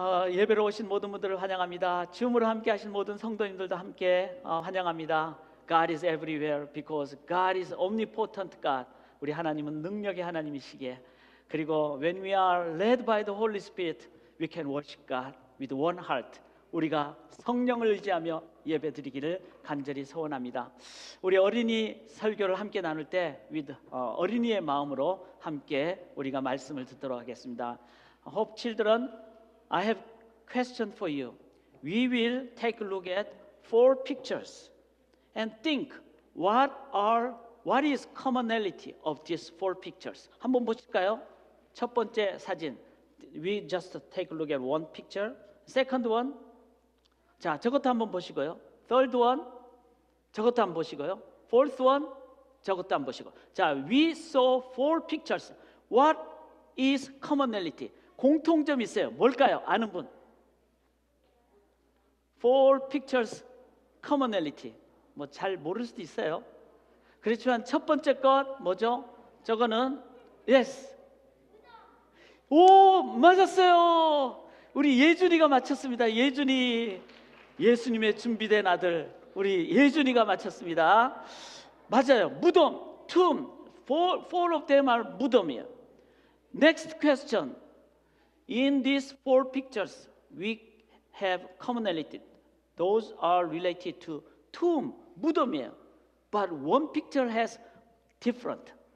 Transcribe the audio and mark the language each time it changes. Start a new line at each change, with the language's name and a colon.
Korean: 예배로 오신 모든 분들을 환영합니다. 줌으로 함께 하신 모든 성도님들도 함께 환영합니다.
English: God is everywhere because God is omnipotent God.
Korean: 우리 하나님은 능력의 하나님이시기에, 그리고
English: when we are led by the Holy Spirit, we can worship God with one heart.
Korean: 우리가 성령을 의지하며 예배드리기를 간절히 소원합니다. 우리 어린이 설교를 함께 나눌 때 with 어린이의 마음으로 함께 우리가 말씀을 듣도록 하겠습니다.
English: Hope children, I have question for you. We will take a look at 4 pictures and think what is commonality of these 4 pictures.
Korean: 한번 보실까요? 첫 번째 사진.
English: We just take a look at one picture. Second one.
Korean: 자, 저것도 한번 보시고요.
English: Third one.
Korean: 저것도 한번 보시고요.
English: Fourth one.
Korean: 저것도 한번 보시고.
English: 자, we saw 4 pictures. What is commonality?
Korean: 공통점이 있어요. 뭘까요? 아는 분?
English: 4 pictures commonality.
Korean: 뭐 잘 모를 수도 있어요. 그렇지만 첫 번째 것 뭐죠? 저거는 yes. 오, 맞았어요. 우리 예준이가 맞췄습니다. 예준이, 예수님의 준비된 아들 우리 예준이가 맞췄습니다. 맞아요. 무덤, tomb.
English: Four of them are 무덤이에요. Next question. In these 4 pictures, we have commonality. Those are related to tomb, 무덤이에요. But one picture has different.